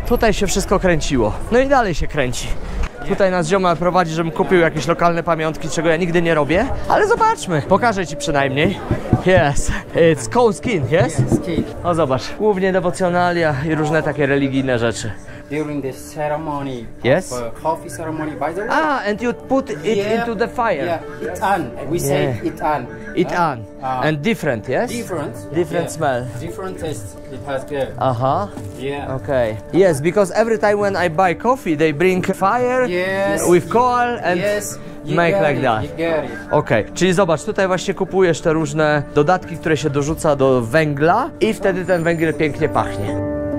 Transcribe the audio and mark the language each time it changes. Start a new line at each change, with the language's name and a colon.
Polish: Tutaj się wszystko kręciło. No i dalej się kręci. Tutaj nas ziomal prowadzi, żebym kupił jakieś lokalne pamiątki, czego ja nigdy nie robię. Ale zobaczmy. Pokażę Ci przynajmniej.
English: Yes. It's cow skin, yes? skin.
Polish: O, zobacz. Głównie dewocjonalia i różne takie religijne rzeczy.
English: during the ceremony, Yes. coffee ceremony, by the way. And you put it into the fire. Yeah, itan. We say itan. Itan. And different, yes? Different smell. Different taste. It has good. Yeah. Okay. Yes, because every time when I buy coffee, they bring fire with coal and make like that. You get it.
Polish: Okej, czyli zobacz, tutaj właśnie kupujesz te różne dodatki, które się dorzuca do węgla i wtedy ten węgiel pięknie pachnie.